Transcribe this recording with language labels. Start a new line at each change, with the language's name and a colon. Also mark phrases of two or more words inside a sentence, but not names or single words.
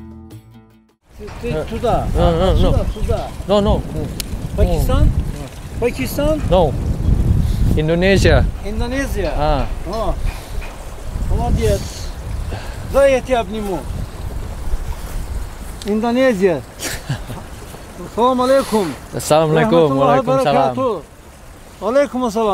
Indonesian: Sudah.
English: No. Pakistan? Pakistan? No. Indonesia.
Russian: Индонезия? Ah. О, молодец. Дай я тебя обниму. Индонезия.
Arabic: السلام عليكم. السلام عليكم. وعليكم السلام. Waalaikumsalam.